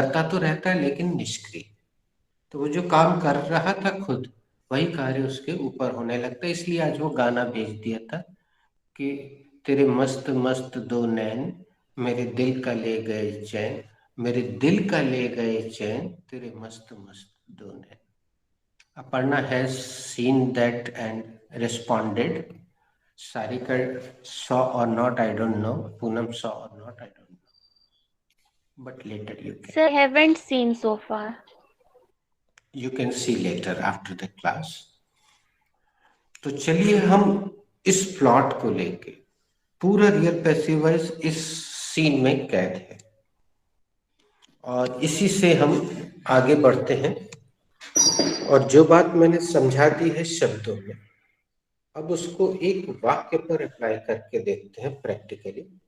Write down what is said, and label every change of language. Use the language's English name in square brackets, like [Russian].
[Hindi] करता तो रहता है लेकिन निष्क्रिय. तो वो जो काम कर रहा था खुद, वही कार्य उसके ऊपर होने लगता है. इसलिए आज वो गाना भेज दिया था कि तेरे मस्त मस्त दो नैन मेरे दिल का ले गए चैन, मेरे दिल का ले गए चैन, तेरे मस्त मस्त दो नैन. [English] Aparna has seen that and responded. Sarika saw or not, I don't know. Poonam saw or not, I don't know. But later you can. Sir, I haven't seen so far. You can see later after the class. [Hindi] तो चलिए हम इस plot को लेके पूरा real passive voice इस scene में कैद है। और इसी से हम आगे बढ़ते हैं, और जो बात मैंने समझा दी है शब्दों में, अब उसको एक वाक्य पर अप्लाई करके देखते हैं प्रैक्टिकली।